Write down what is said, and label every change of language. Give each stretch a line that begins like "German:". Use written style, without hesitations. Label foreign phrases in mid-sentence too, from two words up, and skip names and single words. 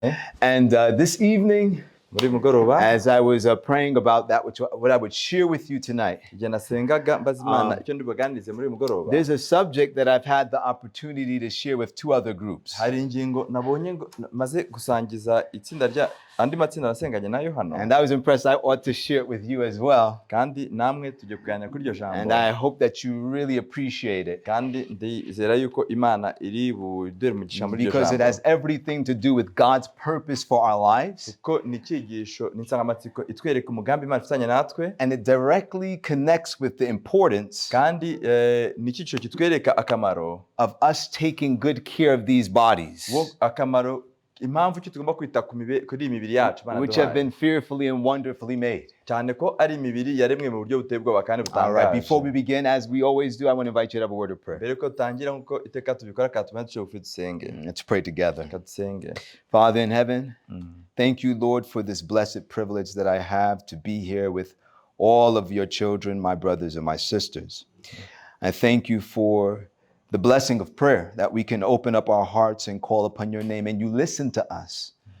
English: And this evening,
Kinyarwanda: muri mugoroba
English: as I was praying about that, what I would share with you tonight,
Kinyarwanda: igihe nasengaga mbaza Imana icyo ndibuganirize muri mugoroba,
English: there's a subject that I've had the opportunity to share with two other groups.
Kinyarwanda: hari ingingo nabonye maze gusangiza itsinda rya andi matsinda nasenganye nayo hano,
English: And I was impressed. I ought to share it with you as well.
Kinyarwanda: kandi namwe tujye kuganira kuri iryo jambo,
English: And I hope that you really appreciate it,
Kinyarwanda: kandi ndizera yuko Imana iri budere umugisha muri iryo
English: because it
Kinyarwanda: jambo,
English: has everything to do with God's purpose for our lives,
Kinyarwanda: kuko ni icyigisho n'insangamatsiko itwereka umugambi Imana ifitanye natwe,
English: and it directly connects with the importance
Kinyarwanda: kandi ni icyigisho kitwereka akamaro
English: of us taking good care of these bodies,
Kinyarwanda: akamaro impamvu icyo tugomba kwita kuri imibiri yacu,
English: which have been fearfully and wonderfully made.
Kinyarwanda: cyane ko ari imibiri yaremwe mu buryo buteye ubwoba kandi
English: All right,
Kinyarwanda: butangaje.
English: before we begin, as we always do, I want to invite you to have a word of prayer.
Kinyarwanda: Mbere ko tutangira nkuko iteka tubikora, katuma duce bugufi dusenge.
English: Let's pray together.
Kinyarwanda: Kadusenge.
English: Father in heaven, thank you, Lord, for this blessed privilege that I have to be here with all of your children, my brothers and my sisters. I thank you for the blessing of prayer, that we can open up our hearts and call upon your name, and you listen to us.